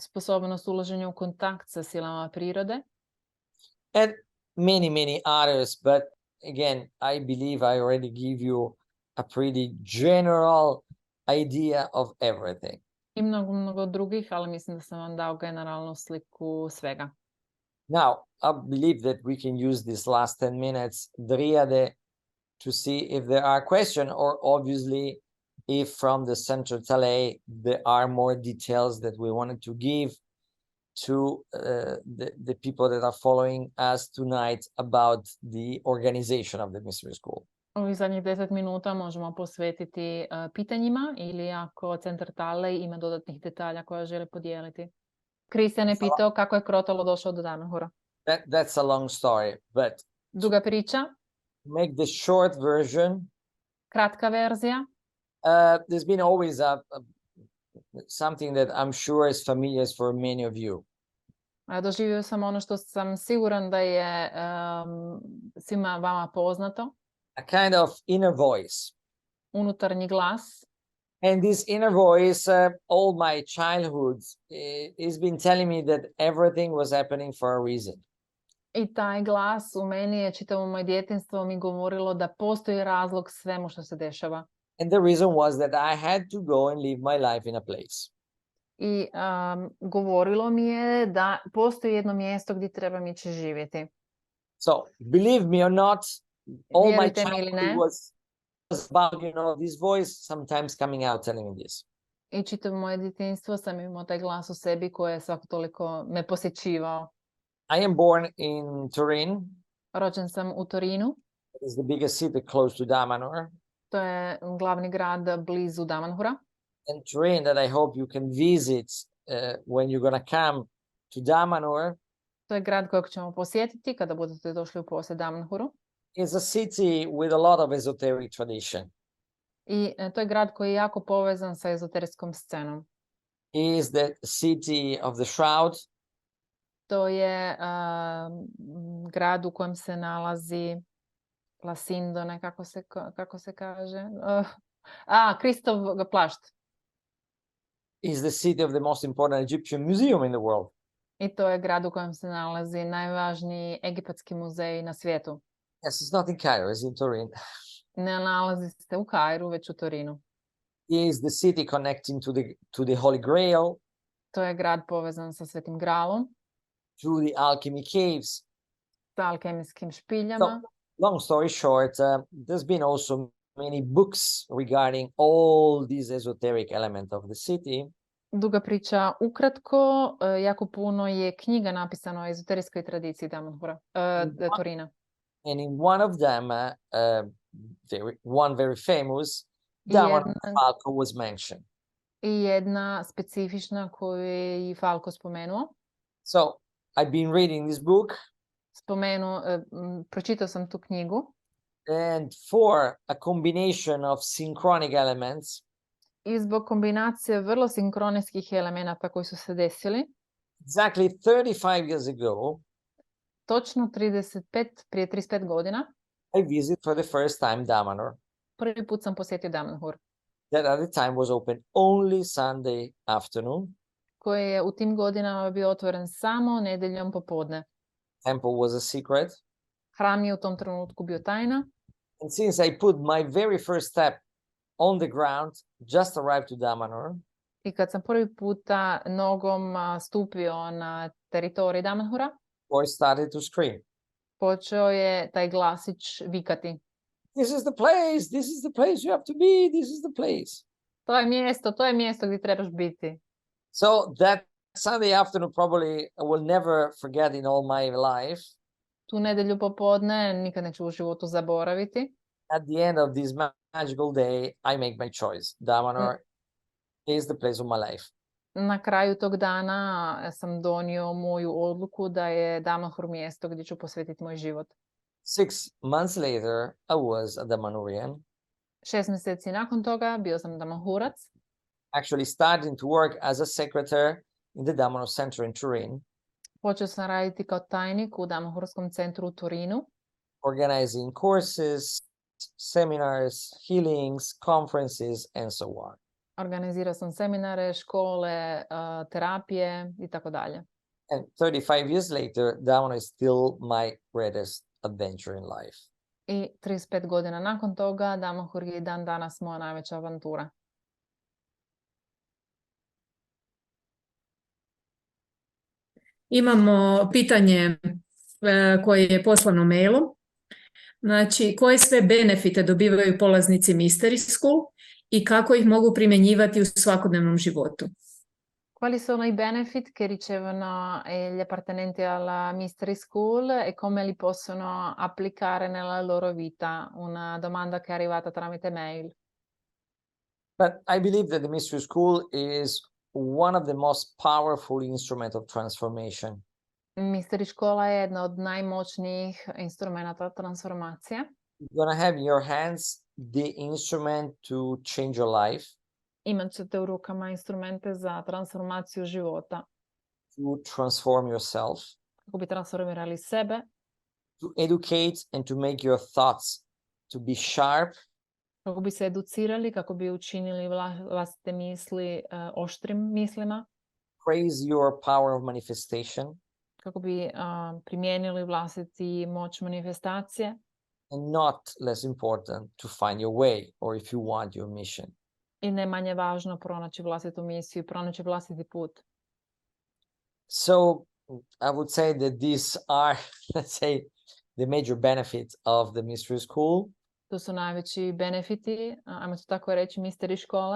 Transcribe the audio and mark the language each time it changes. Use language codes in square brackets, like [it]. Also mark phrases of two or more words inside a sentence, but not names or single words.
[hr] sposobnost ulaženja u kontakt sa silama prirode. [en] And many others, but again, I believe I already give you a pretty general idea of everything. [hr] I mnogo drugih, ali mislim da sam vam dao generalnu sliku svega. [en] Now, I believe that we can use these last 10 minutes, Driade, to see if there are questions, or obviously if from the Central Tale there are more details that we wanted to give to the people that are following us tonight about the organization of the mystery school. [hr] Ovih zadnjih 10 minuta možemo posvetiti pitanjima ili ako Centar Tale ima dodatnih detalja koje žele podijeliti. Kristijan je pitao kako je Crotalo došao do Damanhura. [en] That's a long story, but [hr] Duga priča. [en] make the short version. [hr] Kratka verzija. [en] There's been always something that I'm sure is familiar for many of you. [hr] Doživio sam ono što sam siguran da je svima vama poznato. [en] A kind of inner voice. [hr] Unutarnji glas. [en] And this inner voice, all my childhood, has been telling me that everything was happening for a reason. [hr] I taj glas u meni je čitavo moje djetinjstvo mi govorilo da postoji razlog svemu što se dešava. [en] And the reason was that I had to go and live my life in a place. [hr] I govorilo mi je da postoji jedno mjesto gdje trebam ići živjeti. [en] So, believe me or not, all my [hr] Vjerujte mi ili [en] childhood [hr] ne, [en] was about, this voice sometimes coming out telling me this. [hr] i čitavo moje djetinjstvo sam imao taj glas u sebi koji je svako toliko me posjećivao. [en] I am born in Turin. [hr] Rođen sam u Torinu. [en] It's the biggest city close to Damanhur. [hr] To je glavni grad blizu Damanhura. [en] And Turin that I hope you can visit when you're going to come to Damanhur. [hr] To je grad kojeg ćemo posjetiti kada budete došli u posjet Damanhuru. [en] Is a city with a lot of esoteric tradition. [hr] I to je grad koji je jako povezan sa ezoterskom scenom. [en] Is the city of the shroud. [hr] To je grad u kojem se nalazi Lasindone, kako se kaže? Kristov plašt. [en] Is the city of the most important Egyptian museum in the world. [hr] I to je grad u kojem se nalazi najvažniji egipatski muzej na svijetu. [en] Yes, it's not in Cairo, it's in Turin. [hr] Ne nalazi se u Kairu, već u Torinu. [en] Is the city connecting to the Holy Grail. [hr] To je grad povezan sa Svetim Gralom. [en] To the alchemy caves. [hr] Sa alkemijskim špiljama. [en] So, long story short, there's been also many books regarding all these esoteric elements of the city. [hr] Duga priča ukratko, jako puno je knjiga napisano o ezoterijskoj tradiciji Damanhura, Torina. [en] And in one of them, one very famous, Damanhur Falco was mentioned. [hr] I jedna specifična koju je i Falco spomenuo. [en] So, I've been reading this book. [hr] Pročitao sam tu knjigu. [en] And for a combination of synchronic elements. [hr] I zbog kombinacije vrlo sinkronijskih elemenata koji su se desili. [en] Exactly 35 years ago. [hr] Točno prije 35 godina. [en] I visited for the first time Damanhur. [hr] Prvi put sam posjetio Damanhur. [en] That at the time was open only Sunday afternoon. [hr] Koji je u tim godinama bio otvoren samo nedjeljom popodne. [en] Temple was a secret. [hr] Hram je u tom trenutku bio tajna. [en] And since I put my very first step on the ground, just arrived to Damanhur. [hr] I kad sam prvi puta nogom stupio na teritorij Damanhura, [en] voice started to scream. [hr] Počeo je taj glasić vikati. [en] This is the place, this is the place you have to be, this is the place. [hr] To je mjesto gdje trebaš biti. [en] So that Sunday afternoon probably I will never forget in all my life. [hr] Tu nedjelju popodne nikad neću u životu zaboraviti. [en] At the end of this magical day, I make my choice. Damanhur is the place of my life. [hr] Na kraju tog dana sam donio moju odluku da je Damanhur mjesto gdje ću posvetiti moj život. [en] 6 months later, I was a Damanhurian. [hr] 6 mjeseci nakon toga bio sam Damanhurac. [en] Actually starting to work as a secretary in the Damanhur Center in Turin. [hr] Počeo sam raditi kao tajnik u Damanhurskom centru u Turinu. [en] Organizing courses, seminars, healings, conferences, and so on. [hr] Organizirao sam seminare, škole, terapije i tako dalje. [en] And 35 years later, that one is still my greatest adventure in life. [hr] I 35 godina nakon toga, Damohur je i dan danas moja najveća avantura. Imamo pitanje koje je poslano mailom. Znači, koje sve benefite dobivaju polaznici Mystery School i kako ih mogu primjenjivati u svakodnevnom životu? [it] Quali sono i benefit che ricevono gli appartenenti alla Mystery School e come li possono applicare nella loro vita? Una domanda che è arrivata tramite mail. [en] But I believe that the Mystery School is one of the most powerful instruments of transformation. [hr] Mystery škola je jedna od najmoćnijih instrumenata transformacije. [en] You're going to have in your hands the instrument to change your life, [hr] Imat ćete u rukama instrumente za transformaciju života, [en] to transform yourself, [hr] kako bi transformirali sebe, [en] to educate and to make your thoughts to be sharp, [hr] kako bi se educirali, kako bi učinili vlastite misli oštrim mislima, [en] praise your power of manifestation, [hr] kako bi primijenili vlastiti moć manifestacije [en] and not less important, to find your way, or if you want, your mission. [hr] i ne manje važno pronaći vlastitu misiju, pronaći vlastiti put. [en] So I would say that these are, let's say, the major benefits of the Mystery School. [hr] To su najveći benefiti, ajmo to tako reći, Mystery škole.